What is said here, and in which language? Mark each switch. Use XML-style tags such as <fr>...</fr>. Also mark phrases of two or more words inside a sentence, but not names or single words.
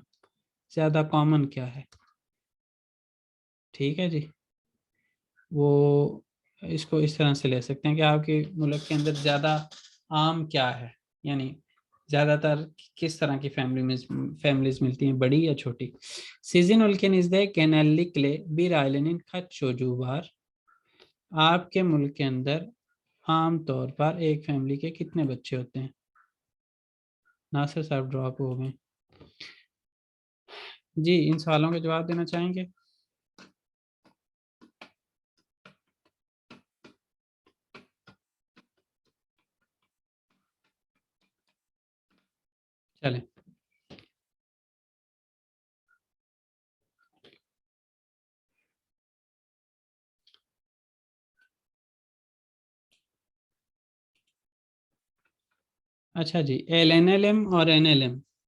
<hi>ज्यादा कॉमन क्या है? ठीक है जी, वो इसको इस तरह से ले सकते हैं कि आपके मुल्क के अंदर ज़्यादा आम क्या है, यानी ज़्यादातर किस तरह की फैमिलीज मिलती हैं, बड़ी या छोटी।</hi> <tr>Sizin ülkenizde genellikle bir ailenin kaç çocuğu var?</tr> <hi>आपके मुल्क के अंदर आम तौर पर एक फैमिली के कितने बच्चे होते हैं? नासिर साहब ड्रॉप हो गए जी, इन सवालों के जवाब देना चाहेंगे? चलें, अच्छा जी, LNLM और NLM</hi>